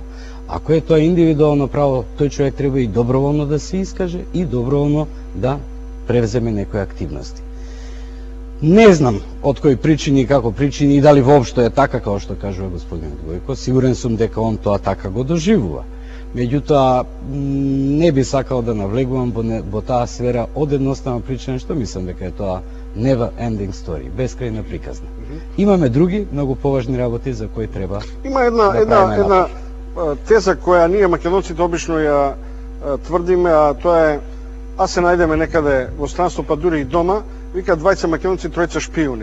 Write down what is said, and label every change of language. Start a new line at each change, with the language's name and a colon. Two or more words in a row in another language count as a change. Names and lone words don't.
Macedonian: Ако е тоа индивидуално право, тој човек треба и доброволно да се искаже и доброволно да превземе некои активности. Не знам од кои причини и како причини и дали воопшто е така како што кажува господин Гојко. Сигурен сум дека он тоа така го доживува. Меѓутоа, не би сакал да навлегувам во таа сфера од едноставна причина што мислам дека е тоа
English: never ending story,
Macedonian: бескрајна приказна. Имаме други многу поважни работи за кои треба. Има една теза која ние македонците обично ја тврдиме, а тоа е а се најдеме некаде во странство, па дури и дома, вика двајца македонци, тројца шпиони.